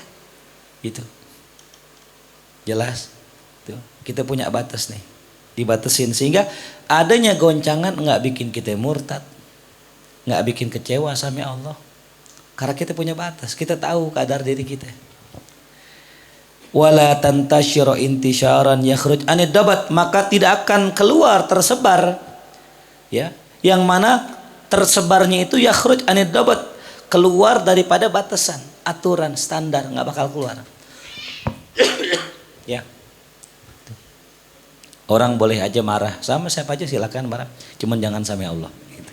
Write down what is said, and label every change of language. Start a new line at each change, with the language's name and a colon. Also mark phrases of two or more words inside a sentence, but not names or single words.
Indonesian: Gitu. Jelas? Tuh, kita punya batas nih. Dibatasin sehingga adanya goncangan nggak bikin kita murtad, nggak bikin kecewa sama Allah, karena kita punya batas, kita tahu kadar diri kita.
Arabic: ولا تنتشر انتشارا يخرج عن الضابط,
Indonesian: maka tidak akan keluar tersebar ya, yang mana tersebarnya itu
Arabic: يخرج عن الضابط,
Indonesian: keluar daripada batasan, aturan, standar, nggak bakal keluar. Ya. Orang boleh aja marah sama siapa aja, silakan marah, cuman jangan sama Allah gitu.